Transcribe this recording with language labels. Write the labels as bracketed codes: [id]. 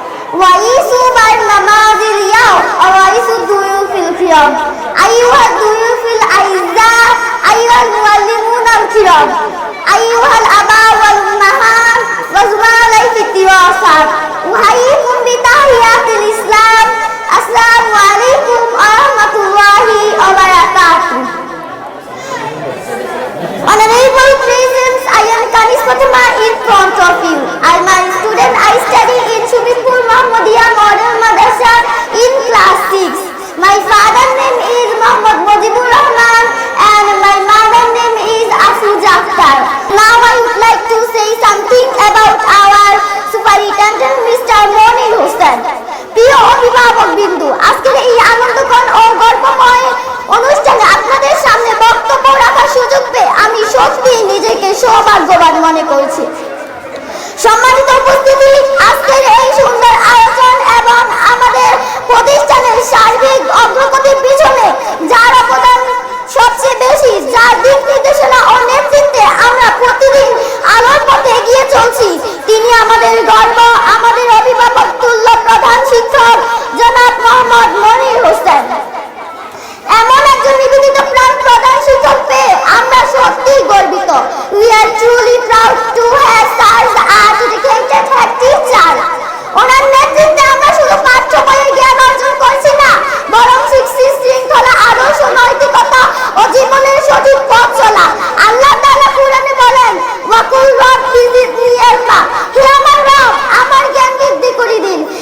[ar] وَإِيسُوا بَالنَّمَازِ الْيَوْمِ وَإِيسُوا الضُّيُوفِ الْكِرَامِ أيها الضيوف الأعزاء أيها المعلمون الكرام أيها الآباء والأمهات وزملائي في الدراسات أحييكم بتحيات الإسلام السلام عليكم ورحمة الله وبركاته. [en] Honorable presence, I am Kanis Fatima in front of you. I am a student. I study in Shubipur Mahmudiya Model Madrasa in class 6. My father's name is Muhammad Mujibur Rahman and my mother's name is Afuja Akhtar. Now I would like to say something about our Superintendent Mr. Monir Hossain. [bn] প্রিয় অভিভাবক বিন্দু, আজকের এই আনন্দঘন ও গর্বময় অনুষ্ঠানে আপনাদের সামনে বক্তব্য রাখার সুযোগ পেয়ে আমি সত্যি নিজেকে সৌভাগ্যবান মনে করছি। সম্মানিত উপস্থিতি, আজকের এই সুন্দর আয়োজন এবং আমাদের প্রতিষ্ঠানের সার্বিক অগ্রগতির পিছনে যার অবদান সবচেয়ে বেশি, যার দিক নির্দেশনা ও নেতৃত্বে আমরা প্রতিদিন আলোর পথে এগিয়ে চলছি, তিনি আমাদের গর্ব, আমাদের অভিভাবক তুল্য প্রধান শিক্ষক জনাব মোহাম্মদ মনির হোসেন। এমন একজন নিবেদিত প্রাণ প্রধান শিক্ষক পেয়ে আমরা সত্যিই গর্বিত। [en] We are truly proud to have such a dedicated head teacher. [bn] ওনার নেতৃত্বে আমরা শুধু পাঠ্য বইয়ের জ্ঞান অর্জন করছি না, বরং শিখছি শৃঙ্খলা, আদর্শ, নৈতিকতা ও জীবনের সঠিক পথ চলা। আল্লাহ তাআলা কুরআনে বলেন, [ar] ওয়াকুল রাব্বি জিদনি ইলমা, [bn] হে আমার রব, আমার জ্ঞান বৃদ্ধি করে দিন।